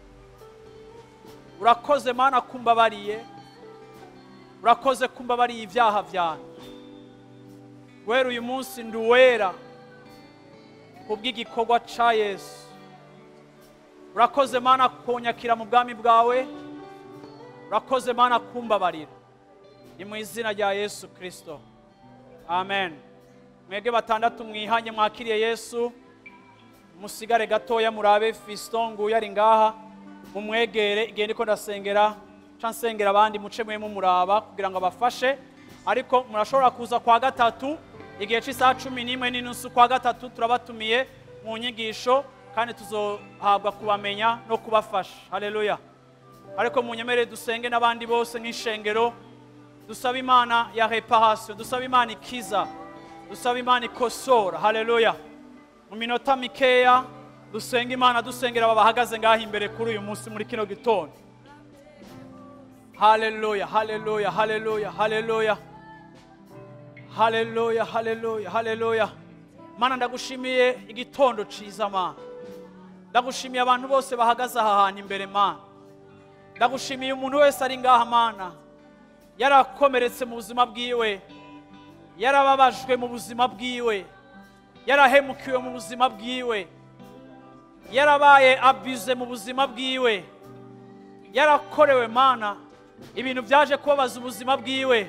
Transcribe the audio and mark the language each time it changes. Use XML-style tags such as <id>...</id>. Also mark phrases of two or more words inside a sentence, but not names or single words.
<rn>Urakoze Mana kumbabariye, urakoze kumbabariye ibyaha byanje. Guhera uyu munsi nduwera kubw'igikorwa ca Yesu. Urakoze Mana kunyakira mu bwami bwawe, urakoze Mana kumbabarira. Ni mu izina rya Yesu Kristo, amen. Mwege batandatu mwihanye mwakiriye Yesu, musigare gatoya murabe Fiston nguyu ari ngaha, mumwegere igihe ndiko ndasengera, nsengera abandi muce mwe mumuraba kugira ngo abafashe. Ariko murashobora kuza kwa gatatu igihe cy'isaha 11:30 kwa gatatu, turabatumiye mu nyigisho kandi tuzohabwa kubamenya no kubafasha. Haleluya. Ariko munyemere dusenge n'abandi bose nk'ishengero, dusaba Imana ya réparation, dusaba Imana ikiza, dusaba Imana ikosora. Haleluya. Mu minota mikeya dusenga Imana, dusengera aba bahagaze ngaho imbere kuri uyu munsi muri kino gitondo. Haleluya, haleluya, haleluya, haleluya. Haleluya, haleluya, haleluya. Mana ndagushimiye igitondo ciza Mana. Ndagushimiye abantu bose bahagaze aha hantu imbere Mana. Ndagushimiye umuntu wese ari ngaha Mana, yarakomeretse mu buzima bwiwe, yarababajwe mu buzima bwiwe, yarahemukiwe mu buzima bwiwe, yarabaye abuse mu buzima bwiwe, yarakorewe Mana ibintu byaje kubabaza ubuzima bwiwe.</rn>